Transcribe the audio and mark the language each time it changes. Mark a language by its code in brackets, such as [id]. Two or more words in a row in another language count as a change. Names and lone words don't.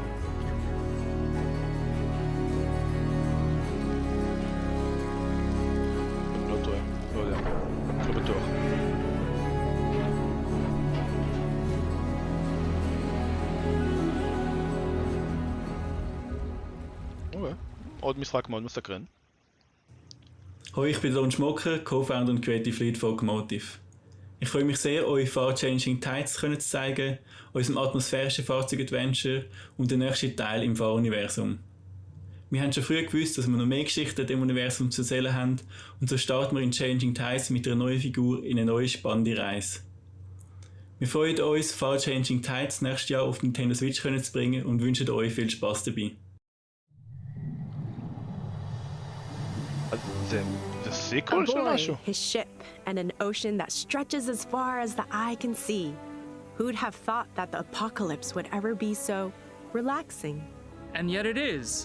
[he] אני לא טועה, לא יודע, לא בטוח. אוקיי, עוד משחק מאוד מסקרן. [de] Hoi, ich bin Lon Schmocker, Co-Founder und [en] Creative Lead [de] von Automotive. Ich freue mich sehr, euch Far-Changing Tides zu zeigen, unserem atmosphärischen Fahrzeug-Adventure und den nächsten Teil im Fahruniversum. Wir haben schon früh gewusst, dass wir noch mehr Geschichten im Universum zu erzählen haben und so starten wir in Changing Tides mit einer neuen Figur in eine neue spannende Reise. Wir freuen uns, Far-Changing Tides nächstes Jahr auf Nintendo Switch zu bringen und wünschen euch viel Spaß dabei. [en] A boy, his ship, and an ocean that stretches as far as the eye can see. Who'd have thought that the apocalypse would ever be so relaxing? And yet it is.